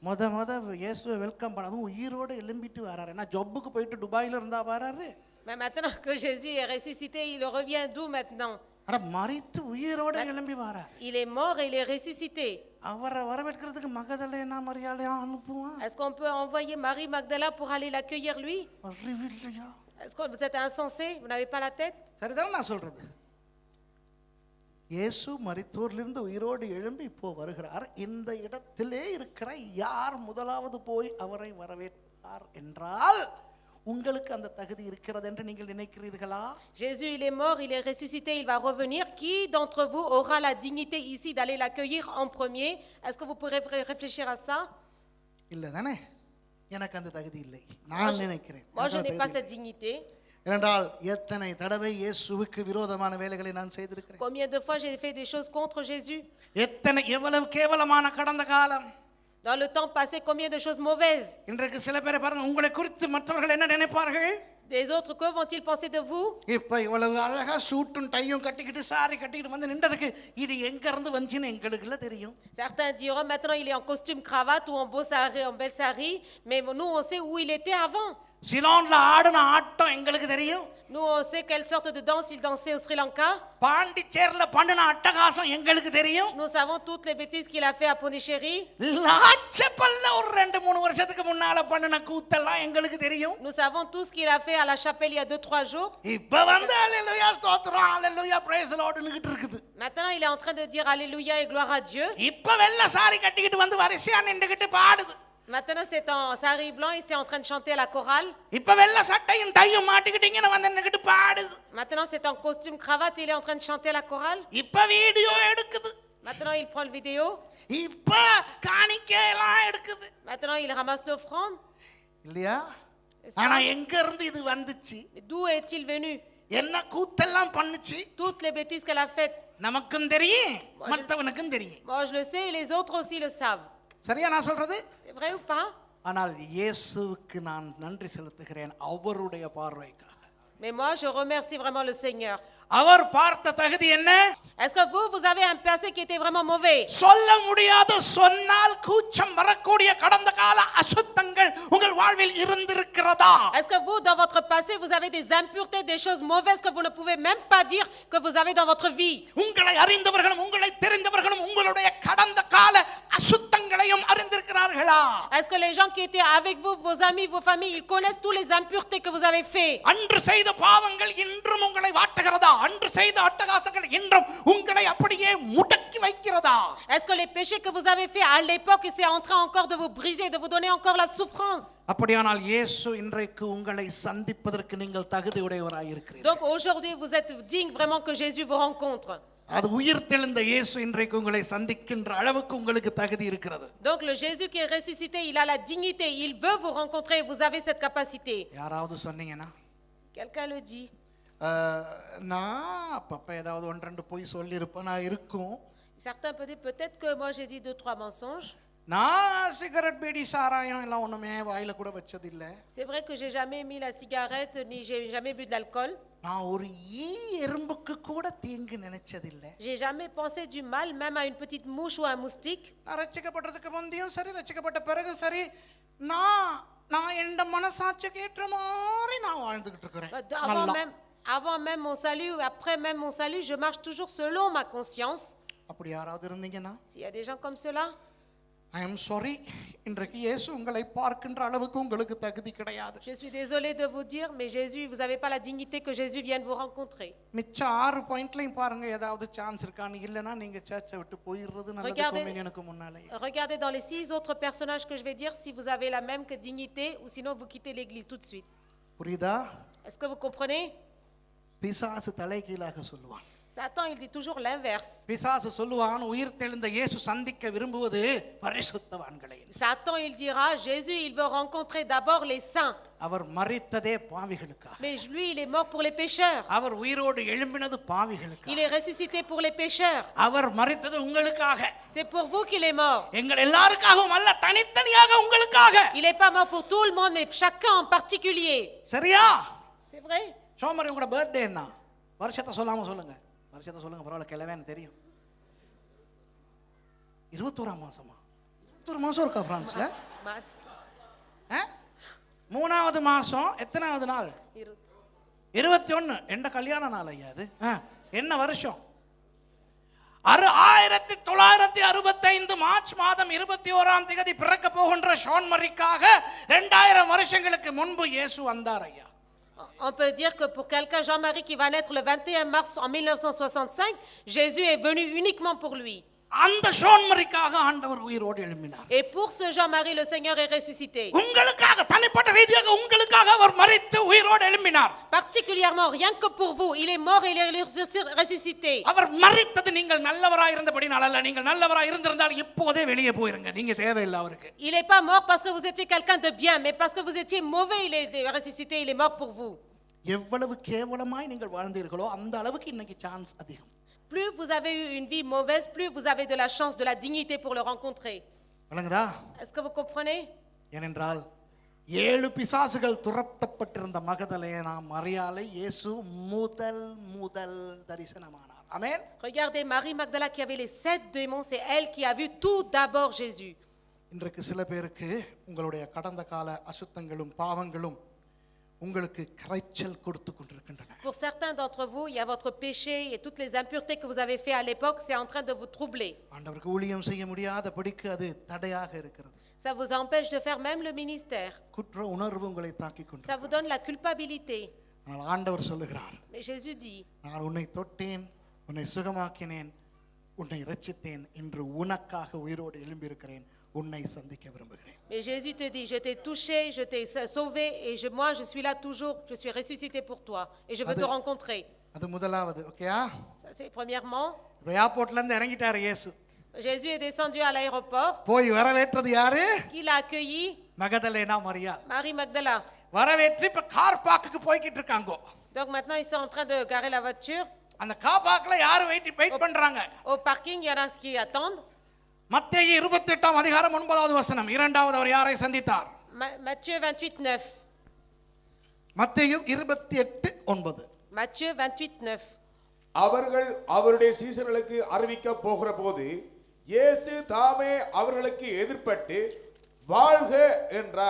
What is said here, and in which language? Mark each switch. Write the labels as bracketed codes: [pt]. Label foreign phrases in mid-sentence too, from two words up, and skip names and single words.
[fr] Mais maintenant que Jésus est ressuscité, il revient d'où maintenant? Il est mort et il est ressuscité. Est-ce qu'on peut envoyer Marie Magdala pour aller l'accueillir lui? Est-ce que vous êtes insensé? Vous n'avez pas la tête? [ta] இயேசு மரித்தோரிலிருந்து உயிரோடு எழும்பி இப்போ வருகிறார். இந்த இடத்திலே இருக்கிற யார் முதலாவது போய் அவரை வரவேற்றார் என்றால் உங்களுக்கு அந்த தகுதி இருக்கிறது என்று நீங்கள் நினைக்கிறீர்களா? [fr] Jésus il est mort, il est ressuscité, il va revenir. Qui d'entre vous aura la dignité ici d'aller l'accueillir en premier? Est-ce que vous pourrez réfléchir à ça? [ta] இல்ல தானே, எனக்கு அந்த தகுதி இல்லை. நான் நினைக்கிறேன். [fr] Moi je n'ai pas cette dignité. [ta] ஏனென்றால் எத்தனை தடவை இயேசுவுக்கு விரோதமான வேலைகளை நான் செய்திருக்கிறேன். [fr] Combien de fois j'ai fait des choses contre Jésus? [ta] எவ்வளவு கேவலமான கடந்த காலம். [fr] Dans le temps passé, combien de choses mauvaises? [ta] இன்றைக்கு சில பேரை பாருங்க, உங்களை குறித்து மற்றவர்கள் என்ன நினைப்பார்கள்? [fr] Des autres, que vont-ils penser de vous? [ta] இப்ப இவ்வளவு அழகா சூட்டும் டையும் கட்டிக்கிட்டு சாரி கட்டிக்கிட்டு வந்து நின்றதுக்கு இது எங்க இருந்து வந்துச்சுன்னு எங்களுக்கு இல்ல தெரியும். [fr] Certains diront maintenant il est en costume cravate ou en beau sari, en belle sari, mais nous on sait où il était avant. [ta] சிலோன்ல ஆடுன ஆட்டம் எங்களுக்கு தெரியும். [fr] Nous on sait quelle sorte de danse il dansait au Sri Lanka. [ta] பாண்டிச்சேரில பண்ணின அட்டகாசம் எங்களுக்கு தெரியும். [fr] Nous savons toutes les bêtises qu'il a fait à Pondichéry. [ta] லாச்சப்பல்ல ஒரு 2-3 வருஷத்துக்கு முன்னால பண்ணின கூத்தெல்லாம் எங்களுக்கு தெரியும். [fr] Nous savons tout ce qu'il a fait à la chapelle il y a 2-3 jours. [ta] இப்ப வந்து அல்லேலூயா ஸ்தோத்திரம் அல்லேலூயா [en] praise the Lord [ta] னுகிட்டு இருக்குது. [fr] Maintenant il est en train de dire alléluia et gloire à Dieu. [ta] இப்ப வெள்ளை சாரி கட்டிக்கிட்டு வந்து வரிசையா நின்னுகிட்டு பாடுது. [fr] Maintenant c'est en sari blanc, il est en train de chanter à la chorale. [ta] இப்ப வெள்ளை சட்டையும் டையும் மாட்டிக்கிட்டீங்கன்னு வந்து நின்னுகிட்டு பாடுது. [fr] Maintenant c'est en costume cravate, il est en train de chanter à la chorale. [ta] இப்ப வீடியோ எடுக்குது. [fr] Maintenant il prend le vidéo. [ta] இப்ப காணிக்கையெல்லாம் எடுக்குது. [fr] Maintenant il ramasse l'offrande. [ta] இல்லையா? ஆனா எங்க இருந்து இது வந்துச்சு? [fr] D'où est-il venu? [ta] என்ன கூத்தெல்லாம் பண்ணுச்சு? [fr] Toutes les bêtises qu'elle a faites. [ta] நமக்கும் தெரியும், மற்றவனுக்கும் தெரியும். [fr] Moi je le sais et les autres aussi le savent. [ta] சரியா நான் சொல்றது? [fr] C'est vrai ou pas? [ta] ஆனால் இயேசுவுக்கு நான் நன்றி செலுத்துகிறேன் அவருடைய பார்வைக்காக. [fr] Mais moi, je remercie vraiment le Seigneur. [ta] அவர் பார்த்த தகுதி என்ன? [fr] Est-ce que vous avez un passé qui était vraiment mauvais? [ta] சொல்ல முடியாத, சொன்னால் கூச்சம் வரக்கூடிய கடந்த கால அசுத்தங்கள் உங்கள் வாழ்வில் இருந்திருக்கிறதா? [fr] Est-ce que vous, dans votre passé, vous avez des impuretés, des choses mauvaises que vous ne pouvez même pas dire que vous avez dans votre vie? [ta] உங்களை அறிந்தவர்களும் உங்களை தெரிந்தவர்களும் உங்களுடைய கடந்த கால அசுத்தங்களையும் அறிந்திருக்கிறார்களா? [fr] Est-ce que les gens qui étaient avec vous, vos amis, vos familles, ils connaissent tous les impuretés que vous avez fait? [ta] அன்று செய்த பாவங்கள் இன்றும் உங்களை வாட்டுகிறதா? அன்று செய்த அட்டகாசங்கள் இன்றும் உங்களை அப்படியே முடக்கி வைக்கிறதா? [fr] Est-ce que les péchés que vous avez fait à l'époque, c'est en train encore de vous briser, de vous donner encore la souffrance? [ta] அப்படியானால் இயேசு இன்றைக்கு உங்களை சந்திப்பதற்கு நீங்கள் தகுதியுடையவராய் இருக்கிறீர்கள். [fr] Donc aujourd'hui, vous êtes digne vraiment que Jésus vous rencontre. [ta] அது உயிர்த்தெழுந்த இயேசு இன்றைக்கு உங்களை சந்திக்கின்ற அளவுக்கு உங்களுக்கு தகுதி இருக்கிறது. [fr] Donc le Jésus qui est ressuscité, il a la dignité, il veut vous rencontrer, vous avez cette capacité. [ta] யாராவது சொன்னீங்கன்னா [fr] Quelqu'un le dit. [ta] நான் அப்பப்ப ஏதாவது ஒன்று ரெண்டு போய் சொல்லியிருப்பேன், நான் இருக்கும். [fr] Certains peuvent dire peut-être que moi j'ai dit 2-3 mensonges. [ta] நான் சிகரெட் பீடி சாராயம் எல்லாம் ஒண்ணுமே வாயில கூட வச்சதில்லை. [fr] C'est vrai que j'ai jamais mis la cigarette ni j'ai jamais bu de l'alcool. [ta] நான் ஒரு ஈ எறும்புக்கு கூட தீங்கு நினைச்சதில்லை. [fr] J'ai jamais pensé du mal même à une petite mouche ou un moustique. [ta] நான் ரட்சிக்கப்பட்டதுக்கு முந்தையும் சரி, ரட்சிக்கப்பட்ட பிறகு சரி, நான் என் மனசாட்சிக்கு ஏற்ற மாதிரி நான் வாழ்ந்துகிட்டு இருக்கிறேன். [fr] Avant même mon salut, après même mon salut, je marche toujours selon ma conscience. [ta] அப்படி யாராவது இருந்தீங்கன்னா, [fr] S'il y a des gens comme cela, [en] I am sorry, [ta] இன்றைக்கு இயேசு உங்களை பார்க்கின்ற அளவுக்கு உங்களுக்கு தகுதி கிடையாது. [fr] je suis désolée de vous dire, mais Jésus, vous n'avez pas la dignité que Jésus vienne vous rencontrer. [ta] மிச்ச 6 பாயிண்ட்லயும் பாருங்க ஏதாவது சான்ஸ் இருக்கான்னு. இல்லனா நீங்க சர்ச்சை விட்டு போயிடுறது நல்லது. கொமினியனுக்கு முன்னாலே [fr] Regardez dans les 6 autres personnages que je vais dire si vous avez la même dignité ou sinon vous quittez l'église tout de suite. [ta] புரியுதா? [fr] Est-ce que vous comprenez? [ta] பிசாசு தலைகீழாக சொல்லுவான். [fr] Satan, il dit toujours l'inverse. [ta] பிசாசு சொல்லுவான், உயிர்த்தெழுந்த இயேசு சந்திக்க விரும்புவது பரிசுத்தவான்களை. [fr] Satan, il dira, Jésus, il veut rencontrer d'abord les saints. [ta] அவர் மரித்ததே பாவிகளுக்காக. [fr] Mais lui, il est mort pour les pécheurs. [ta] அவர் உயிரோடு எழும்பினது பாவிகளுக்காக. [fr] Il est ressuscité pour les pécheurs. [ta] அவர் மரித்தது உங்களுக்காக. [fr] C'est pour vous qu'il est mort. [ta] எங்கள் எல்லாருக்காகவும் அல்ல, தனித்தனியாக உங்களுக்காக. [fr] Il est pas mort pour tout le monde, mais chacun en particulier. [ta] சரியா? [fr] C'est vrai? [ta] சோமரி, உங்களோட பர்த்டே என்ன? வருஷத்தை சொல்லாம சொல்லுங்க. வருஷத்தை சொல்லுங்க, பரவாயில்ல, கிளவே எனக்கு தெரியும். 21ஆம் மாசமா? 21 மாசம் இருக்கா பிரான்ஸ்ல? [fr] Mars. [ta] 3வது மாசம் எத்தனாவது நாள்? 21. எந்த கல்யாண நாள் ஐயா அது? என்ன வருஷம்? 1965 மார்ச் மாதம் 21ஆம் தேதி பிறக்க போகின்ற ஷான்மரிக்காக 2000 வருஷங்களுக்கு முன்பு இயேசு வந்தார் ஐயா. [fr] On peut dire que pour quelqu'un, Jean-Marie, qui va naître le 21 mars en 1965, Jésus est venu uniquement pour lui. [ta] அந்த ஷான்மரிக்காக ஆண்டவர் உயிரோடு எழும்பினார். [fr] Et pour ce Jean-Marie, le Seigneur est ressuscité. [ta] உங்களுக்காக, தனிப்பட்ட ரீதியாக உங்களுக்காக அவர் மரித்து உயிரோடு எழும்பினார். [fr] Particulièrement, rien que pour vous, il est mort et il est ressuscité. [ta] அவர் மரித்தது நீங்கள் நல்லவராய் இருந்தபடியால் அல்ல. நீங்கள் நல்லவராய் இருந்திருந்தால் இப்போதே வெளியே போயிருங்க. நீங்க தேவையில்லை அவருக்கு. [fr] Il n'est pas mort parce que vous étiez quelqu'un de bien, mais parce que vous étiez mauvais, il est ressuscité, il est mort pour vous. [ta] எவ்வளவு கேவலமாய் நீங்கள் வாழ்ந்தீர்களோ அந்த அளவுக்கு இன்னைக்கு சான்ஸ் அதிகம். [fr] Plus vous avez eu une vie mauvaise, plus vous avez de la chance, de la dignité pour le rencontrer. [ta] விளங்குதா? [fr] Est-ce que vous comprenez? [ta] ஏனென்றால் 7 பிசாசுகள் துரத்தப்பட்டிருந்த மகதலேனா மரியாளை இயேசு முதல் தரிசனமானார். ஆமென். [fr] Regardez Marie Magdala qui avait les 7 démons, c'est elle qui a vu tout d'abord Jésus. [ta] இன்றைக்கு சில பேருக்கு உங்களுடைய கடந்த கால அசுத்தங்களும் பாவங்களும் உங்களுக்கு கரைச்சல் கொடுத்து கொண்டிருக்கின்றன. [fr] Pour certains d'entre vous, il y a votre péché et toutes les impuretés que vous avez fait à l'époque, c'est en train de vous troubler. [ta] ஆண்டவருக்கு ஊழியம் செய்ய முடியாதபடிக்கு அது தடையாக இருக்கிறது. [fr] Ça vous empêche de faire même le ministère. [ta] குற்ற உணர்வு உங்களை தாக்கிக் கொண்டு. [fr] Ça vous donne la culpabilité. [ta] ஆனால் ஆண்டவர் சொல்லுகிறார், [fr] Mais Jésus dit, [ta] நான் உன்னை தொட்டேன், உன்னை சுகமாக்கினேன், உன்னை இரட்சித்தேன், இன்று உனக்காக உயிரோடு எழும்பி இருக்கிறேன், உன்னை சந்திக்க விரும்புகிறேன். [fr] mais Jésus te dit, je t'ai touché, je t'ai sauvé et moi je suis là toujours, je suis ressuscité pour toi et je veux te rencontrer. [ta] அது முதலாவது. ஓகேயா? [fr] Ça c'est premièrement. [ta] ஏர்போர்ட்ல இருந்து இறங்கிட்டார் இயேசு. [fr] Jésus est descendu à l'aéroport. [ta] போய் வரவேற்றது யாரு? [fr] Qui l'a accueilli? [ta] மகதலேனா மரியாள். [fr] Marie Magdala. [ta] வரவேற்று இப்ப [en] car park [ta] போய்கிட்டு இருக்காங்க. [fr] Donc maintenant ils sont en train de garer la voiture. [ta] அந்த [en] car park [ta] யாரு வெயிட் பண்றாங்க? [fr] Au parking, il y en a qui attendent. [ta] மத்தேயு 28ஆம் அதிகாரம் 9வது வசனம். இரண்டாவது அவர் யாரை சந்தித்தார்? [fr] Matthieu 28:9. [ta] மத்தேயு 28:9. [fr] Matthieu 28:9. [ta] அவர்கள் அவருடைய சீசர்களுக்கு அறிவிக்க போகிற போது இயேசு தாமே அவர்களுக்கு எதிர்ப்பட்டு வாழ்க என்றார்.